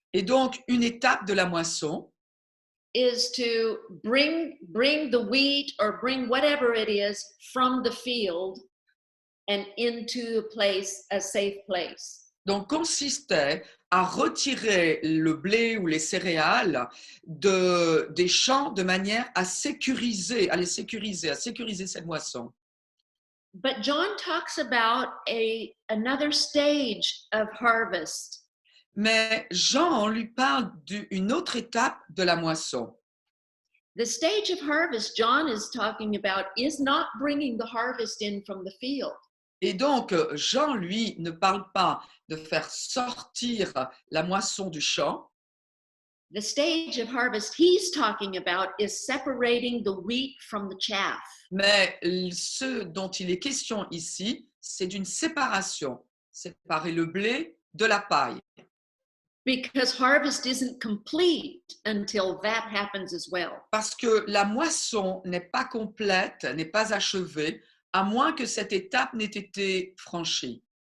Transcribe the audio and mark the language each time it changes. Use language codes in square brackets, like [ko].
[fr] Et donc, une étape de la moisson, [en] is to bring the wheat or bring whatever it is from the field and into a safe place. [fr] donc, consistait à retirer le blé ou les céréales des champs de manière à sécuriser cette moisson. [en] But John talks about another stage of harvest. [fr] Mais Jean lui parle d'une autre étape de la moisson. [en] The stage of harvest John is talking about is not bringing the harvest in from the field. [fr] Et donc, Jean, lui, ne parle pas de faire sortir la moisson du champ. [en] The stage of harvest he's talking about is separating the wheat from the chaff. [fr] Mais ce dont il est question ici, c'est d'une séparation, séparer le blé de la paille. [en] Because harvest isn't complete until that happens as well. [fr] Parce que la moisson n'est pas complète, n'est pas achevée, à moins que cette étape n'ait été franchie.